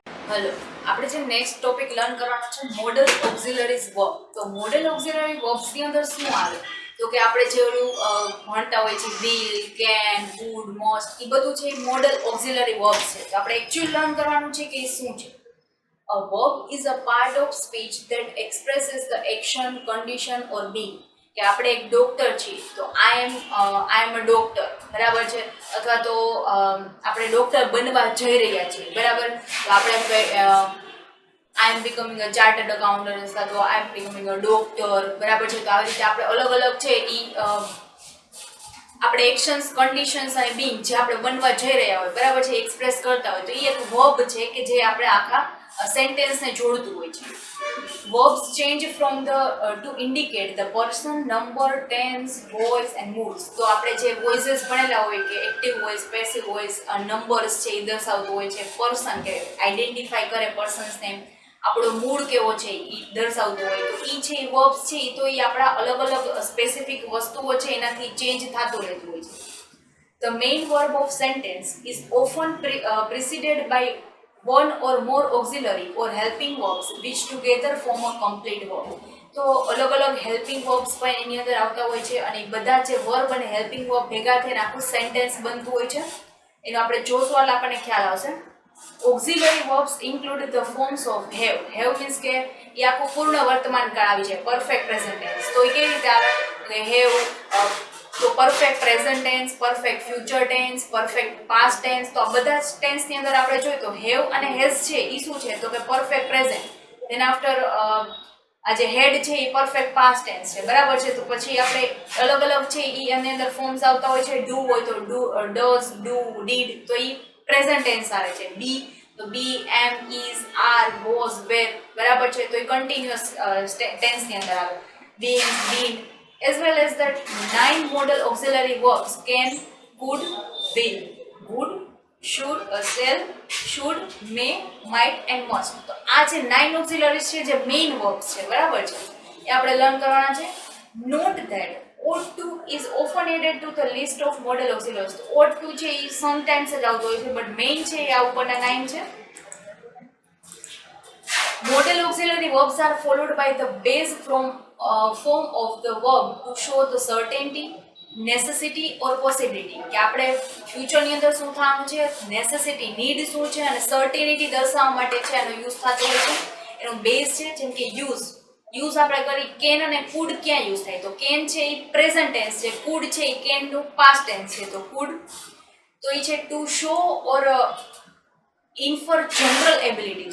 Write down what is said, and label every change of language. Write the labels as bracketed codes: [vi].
[gu] Hello, આપણે જે next topic learn કરવાનો છે મોડલ ઓક્ઝિલરીઝ વર્બ. તો મોડલ ઓક્ઝિલરી વર્બ્સની અંદર શું આવે? તો કે આપણે જે ઓલું ભણતા હોય છે વિલ, કેન, વુડ, મોસ્ટ, એ બધું છે એ મોડલ ઓક્ઝિલરી વર્બ્સ છે. તો આપણે એકચ્યુઅલી લર્ન કરવાનું છે કે એ શું છે. [en] A verb is a part of speech that expresses the action, condition or being. [gu] કે આપણે એક ડોક્ટર છીએ તો [en] I am a doctor, [gu] બરાબર છે, અથવા તો આપણે ડોક્ટર બનવા જઈ રહ્યા છીએ, બરાબર. [en] તો આપણે I am becoming a chartered accountant [gu] અથવા તો [en] I am becoming a doctor, બરાબર છે. [gu] તો આવી રીતે આપણે અલગ અલગ છે એ આપણે એક્શન્સ, કન્ડિશન્સ અને બીંગ જે આપણે બનવા જઈ રહ્યા હોય, બરાબર છે, એક્સપ્રેસ કરતા હોય, તો એ એક વર્બ છે કે જે આપણે આખા સેન્ટેન્સને જોડતું હોય છે. [en] Verbs change from the to indicate the person, number, tense, voice and moods. [gu] તો આપણે જે વોઇસીસ ભણેલા હોય કે active voice, passive voice, numbers છે એ દર્શાવતું હોય છે, પર્સન કે આઈડેન્ટિફાઈ કરે પર્સન્સને, આપણો મૂડ કેવો છે એ દર્શાવતું હોય. તો એ છે એ વર્બ્સ છે એ તો એ આપણા અલગ અલગ સ્પેસિફિક વસ્તુઓ છે એનાથી ચેન્જ થતું રહેતું હોય છે. [en] The main verb of sentence is often preceded by one or more auxiliary or helping verbs which together form a complete verb. [gu] તો અલગ અલગ હેલ્પિંગ વર્બ્સ પણ એની અંદર આવતા હોય છે અને બધા જે વર્બ અને હેલ્પિંગ વર્બ ભેગા થઈને આખું સેન્ટેન્સ બનતું હોય છે. એનો આપણે જોશું એટલે આપણને ખ્યાલ આવશે. [en] Auxiliary verbs include the forms of have. Have means [gu] કે એ આખું પૂર્ણ વર્તમાન કાળ આવી જાય, [en] perfect present tense. [gu] તો એ કેવી રીતે આવે? have, તો perfect present tense, perfect future tense, perfect past tense. તો આ બધા ટેન્સની અંદર આપણે જોઈએ તો હેવ અને હેઝ છે એ શું છે? તો કે પરફેક્ટ પ્રેઝન્ટ. [en] then after [gu] આ જે હેડ છે એ પરફેક્ટ પાસ્ટ ટેન્સ છે, બરાબર છે. તો પછી આપણે અલગ અલગ છે એ એની અંદર ફોર્મ્સ આવતા હોય છે. ડુ હોય તો ડુ, ડઝ, ડુ, ડીડ, તો એ પ્રેઝન્ટ ટેન્સ આવે છે. બી તો બી, એમ, ઇઝ, આર, વોઝ, વેર, બરાબર છે. તો એ કન્ટિન્યુઅસ ટેન્સની અંદર આવે. [en] Been, been. As well as that 9 modal auxiliary verbs can, could, will, would, should, shall, should, may, might and must. [gu] તો આ જે 9 auxiliaries છે જે મેઇન verbs છે, બરાબર છે, એ આપણે લર્ન કરવાના છે. [en] Note that ought to is often added to the list of modal auxiliaries. [gu] તો ought to છે એ sometimes જ આવતો હોય છે, બટ મેઇન છે એ આ ઉપરના 9 છે. [en] Modal auxiliary verbs are followed by the base form of the verb to show the certainty, necessity or possibility. [gu] કે આપણે ફ્યુચરની અંદર શું થવાનું છે, નેસેસિટી, નીડ શું છે અને સર્ટેનિટી દર્શાવવા માટે છે એનો યુઝ થતો હોય છે. એનો બેઝ છે જેમ કે યુઝ આપણે કરી કેન અને કુડ ક્યાં યુઝ થાય? તો કેન છે એ પ્રેઝન્ટ ટેન્સ છે, કુડ છે એ કેનનું પાસ્ટ ટેન્સ છે. [en] તો કુડ તો [gu] એ છે [en] To show or infer general ability.